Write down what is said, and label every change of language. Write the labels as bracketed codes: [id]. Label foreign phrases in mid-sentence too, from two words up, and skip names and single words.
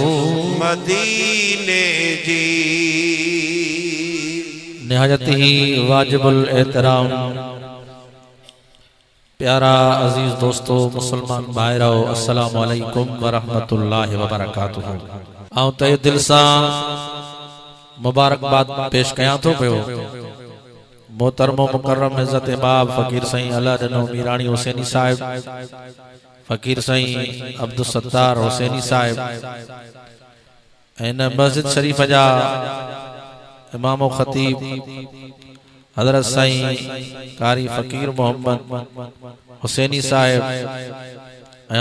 [sd] मदीने जी। निहायत ही वाजिबुल एहतराम प्यारा अजीज दोस्तों मुसलमान भाइरो [ar] السلام عليكم ورحمة الله وبركاته. [sd] आऊं तहे दिल सां मुबारकबाद पेश कयां थो पियो मोहतरमो मुकर्रम इज्जत बाब फ़कीर साईं अला ॾिनो मीराणी हुसैनी साहिब, फ़कीर साईं अब्दुल सत्तार हुसैनी साहिब, इन मस्जिद शरीफ जा इमाम ख़तीब हज़रत साईं कारी फ़कीर मोहम्मद हुसैनी साहिब ऐं